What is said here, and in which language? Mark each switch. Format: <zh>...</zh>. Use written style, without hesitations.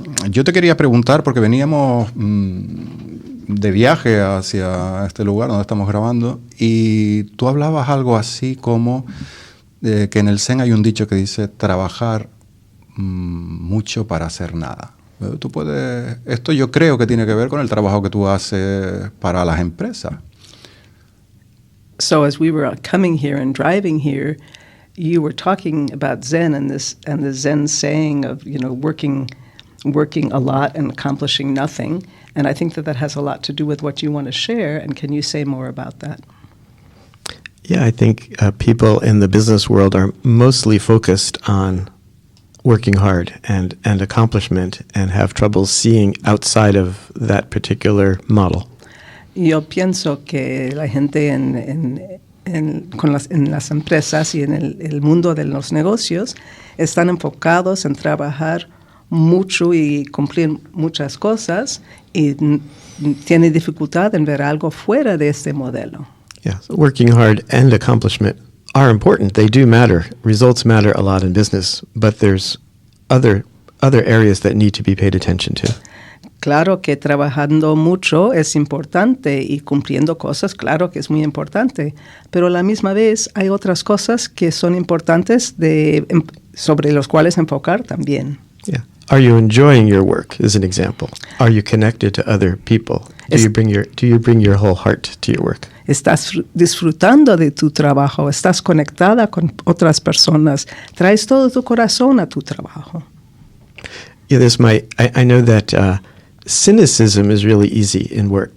<es>Yo te quería preguntar, porque veníamos de viaje hacia este lugar donde estamos grabando, y tú hablabas algo así como que en el Zen hay un dicho que dice trabajar mucho para hacer nada. Esto yo creo que tiene que ver con el trabajo que tú haces para las empresas.</es> <en>So as we were coming here and driving here, you were talking about Zen and the Zen saying of, working a lot and accomplishing nothing. And I think that has a lot to do with what you want to share. And can you say more about that? Yeah, I think people in the business world are mostly focused on working hard and accomplishment and have trouble seeing outside of that particular model.</en> <es>Yo pienso que la gente en las empresas y en el mundo de los negocios están enfocados en trabajar mucho y cumplir muchas cosas y tienen dificultad en ver algo fuera de este modelo.</es> <en>Yeah, so working hard and accomplishment are important. They do matter. Results matter a lot in business, but there's other areas that need to be paid attention to.</en> <es>Claro que trabajando mucho es importante y cumpliendo cosas, claro que es muy importante, pero a la misma vez hay otras cosas que son importantes sobre los cuales enfocar también.</es> <en>Yeah. Are you enjoying your work, as an example? Are you connected to other people? Do you bring your whole heart to your work?</en> <es>¿Estás disfrutando de tu trabajo? ¿Estás conectada con otras personas? ¿Traes todo tu corazón a tu trabajo?</es> <en>Yeah, I know that cynicism is really easy in work.</en>